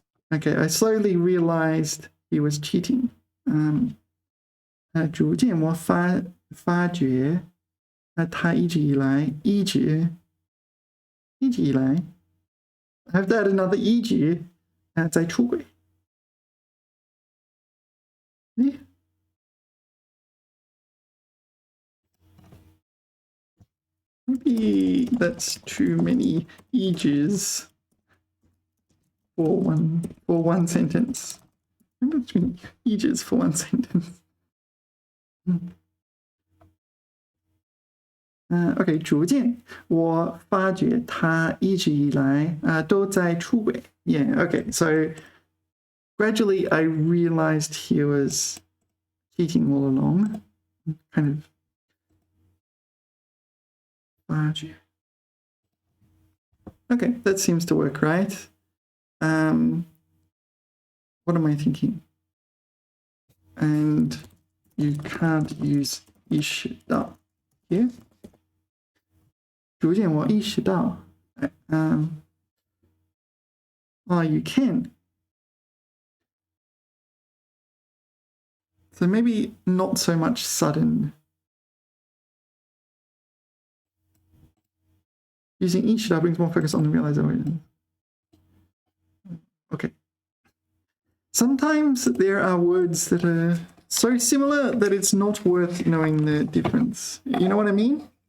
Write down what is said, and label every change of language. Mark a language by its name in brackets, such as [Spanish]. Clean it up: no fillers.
[English] Okay, I slowly realized he was cheating. [Chinese] 逐渐我发觉他一直以来一直以来 [English] I have to add another [Chinese] 一直在出轨。 [English] Maybe that's too many 一直 for one sentence. Maybe that's too many 一直 for one sentence. [Chinese] OK， 逐渐我发觉他一直以来都在出轨。 [English] Yeah, OK, so gradually I realized he was cheating all along. Kind of 发觉。 Okay, that seems to work, right? What am I thinking? And you can't use 意识到 here. [Chinese] 逐渐我意识到 [English] you can. So maybe not so much sudden. Using 意识到 brings more focus on the realization. Okay. Sometimes there are words that are so similar that it's not worth knowing the difference. You know what I mean?